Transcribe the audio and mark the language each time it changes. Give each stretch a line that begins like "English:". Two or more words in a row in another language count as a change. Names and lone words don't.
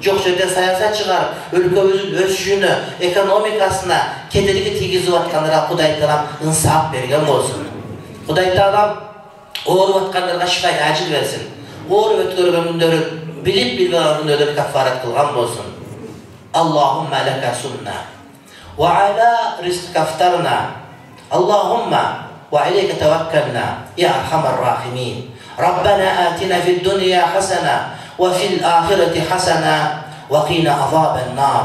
Kyrgyz: Жоқ жерден саясат шығарып, өлкөбүздүн өсүшүнө, экономикасына кедерги тийгизип аткандарга Кудай таалам ынсап берген болсун. Кудай таалам ооруп аткандарга шифа ажил берсин. Ооруп өткөргөн күндөрүн билип билбеген күндөрдөн кафарат кылган болсун.
Arabic: اللهم لك سنة وعلى رزقك أفطرنا. اللهم وعليك توكلنا يا أرحم الراحمين. ربنا آتنا في الدنيا حسنة وفي الآخرة حسنة وقنا عذاب النار.